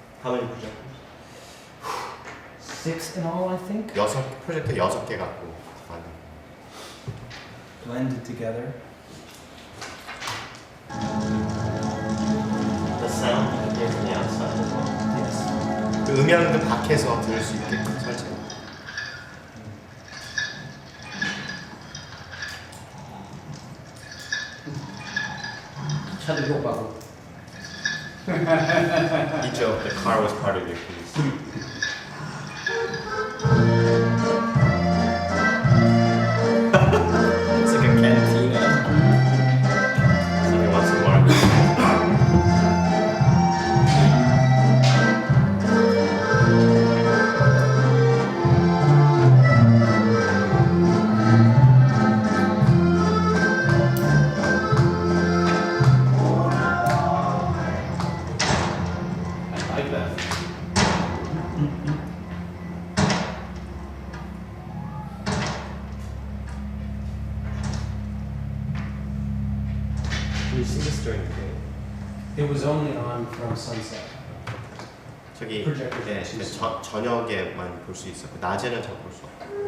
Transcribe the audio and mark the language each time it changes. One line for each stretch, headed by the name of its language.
English: How many projectors? 6 in all, I think.
Korean: 프로젝터 6개 갖고 만든.
English: Blended together. The sound you can hear from the outside as well. Yes.
Korean: 그 음향도 밖에서 들을 수 있게끔 설치. 차도 욕하고. 있죠.
English: The car was part of your piece. It's like a cantina. Someone wants some more. I like that. Can you see this during the day? It was only on from sunset.
Korean: 저기 프로젝터 네, 저녁에만 볼 수 있었고 낮에는 잘 볼 수 없고.